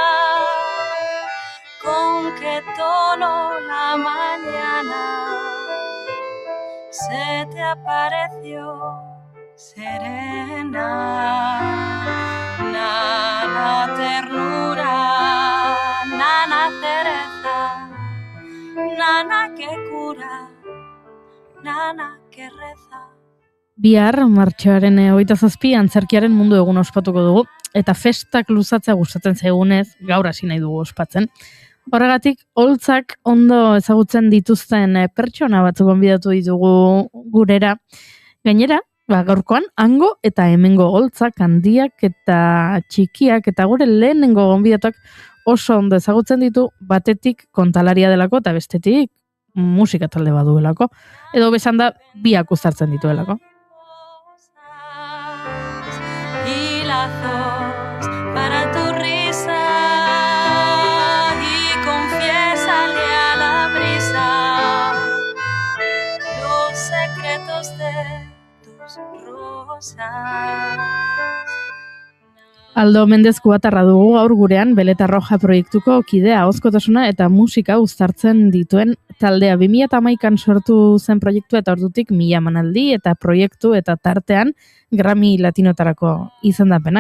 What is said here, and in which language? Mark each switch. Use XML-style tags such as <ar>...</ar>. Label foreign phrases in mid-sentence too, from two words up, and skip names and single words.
<es>con qué tono la mañana se te apareció serena, nana ternura, nana cereza, nana que cura, nana que reza.</es> <eu>Bihar, martxoaren 27 antzerkiaren mundu egun ospatuko dugu, eta festak luzatzea gustatzen zaigunez, gaur hasi nahi dugu ospatzen. Horregatik, holtzak ondo ezagutzen dituzten pertsona batzuk gonbidatu ditugu gurera. Gainera, gaurkoan, hango eta hemengo holtzak handiak eta txikiak eta gure lehenengo gonbidatuak oso ondo ezagutzen ditu, batetik kontalaria delako eta bestetik musika talde baduelako. Edo besan da, biak uztartzen dituelako.</eu> <es>Hilazos para tu risa y confiésale a la brisa los secretos de tus rosas.</es> <eu>Aldo Mendez Kubatarra dugu gaur gurean Beleta Roja proiektuko kidea, ahozkotasuna eta musika uztartzen dituen taldea. 2011an sortu zen proiektua eta ordutik 1000 emanaldi eta proiektu eta tartean Grammy Latinotarako izendapenak.</eu>